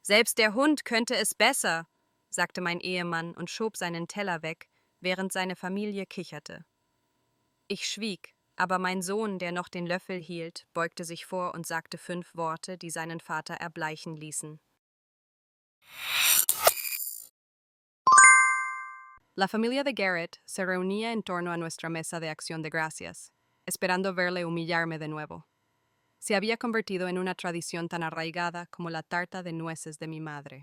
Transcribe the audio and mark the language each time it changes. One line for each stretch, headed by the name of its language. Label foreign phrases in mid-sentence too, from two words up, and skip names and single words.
German: Selbst der Hund könnte es besser, sagte mein Ehemann und schob seinen Teller weg, während seine Familie kicherte. Ich schwieg, aber mein Sohn, der noch den Löffel hielt, beugte sich vor und sagte 5 Worte, die seinen Vater erbleichen ließen.
Spanish: La familia de Garrett se reunía en torno a nuestra mesa de acción de gracias, esperando verle humillarme de nuevo. Se había convertido en una tradición tan arraigada como la tarta de nueces de mi madre.